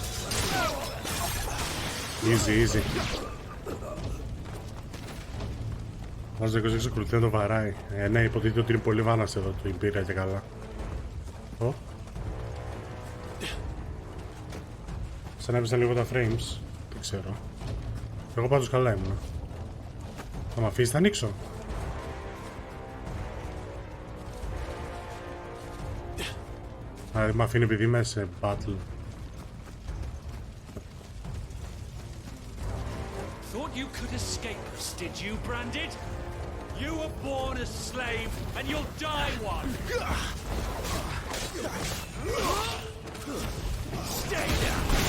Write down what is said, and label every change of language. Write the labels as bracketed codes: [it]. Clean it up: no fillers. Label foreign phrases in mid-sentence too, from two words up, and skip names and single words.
[en] Easy, easy. [el] Βάζω 26 εξακολουθεί να το βαράει. Ναι, υποτίθεται ότι είναι πολύ βάνας εδώ το Imperial και καλά. Ω. Σαν να έπεσαν λίγο τα frames. Δεν ξέρω. Εγώ πάντως καλά ήμουν. Θα μ' αφήσεις, θα ανοίξω. Α, μ' αφήνει επειδή είμαι σε battle. [en] Thought you could escape us, did you, Branded? You were born a slave, and you'll die one! Stay down!